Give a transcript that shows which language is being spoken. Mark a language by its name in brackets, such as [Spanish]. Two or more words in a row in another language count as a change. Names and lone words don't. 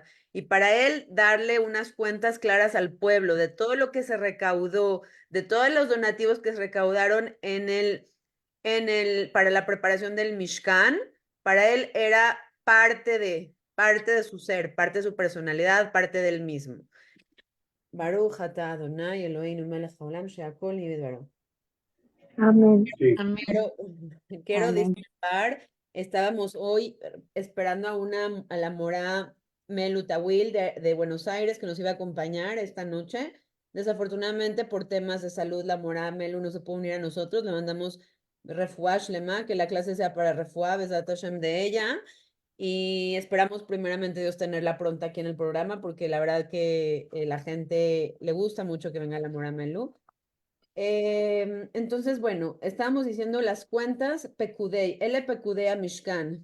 [Spanish] Y para él darle unas cuentas claras al pueblo de todo lo que se recaudó, de todos los donativos que se recaudaron para la preparación del Mishkan, para él era parte de su ser, parte de su personalidad, parte del mismo. [Hebrew] ברוך אתה אדוני אלוהינו מלך העולם שהכל נהיה בדברו. [Spanish] Amén. Sí. Amén. Quiero Amén. disculpar, estábamos hoy esperando a la mora Melutawil de Buenos Aires que nos iba a acompañar esta noche. Desafortunadamente, por temas de salud, la mora Melu no se pudo unir a nosotros. Le mandamos [Hebrew] רפואה שלמה, [Spanish] que la clase sea para refuah, [Hebrew] בעזרת השם [Spanish] de ella. Y esperamos primeramente Dios tenerla pronta aquí en el programa, porque la verdad que la gente le gusta mucho que venga la mora Melu. Entonces, bueno, estábamos diciendo las cuentas Pekudei, el Pekudei a Mishkan.